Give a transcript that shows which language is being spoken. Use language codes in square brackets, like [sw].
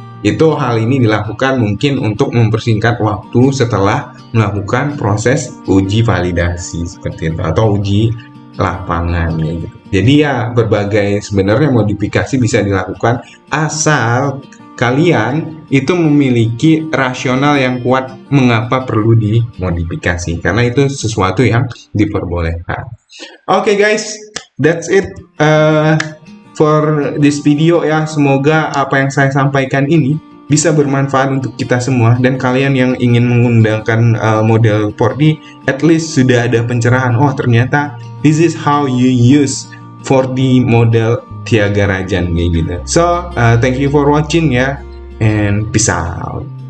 [id] Itu hal ini dilakukan mungkin untuk mempersingkat waktu setelah melakukan proses uji validasi seperti itu atau uji lapangan gitu. Jadi ya berbagai sebenarnya modifikasi bisa dilakukan asal kalian itu memiliki rasional yang kuat mengapa perlu dimodifikasi, karena itu sesuatu yang diperbolehkan. [en] Oke guys, that's it for this video ya. [id] Semoga apa yang saya sampaikan ini bisa bermanfaat untuk kita semua, dan kalian yang ingin menggunakan model 4D at least sudah ada pencerahan. Oh, ternyata [en] this is how you use 4D model Tyagarajan [id] kayak gitu. [en] So thank you for watching ya, and peace out.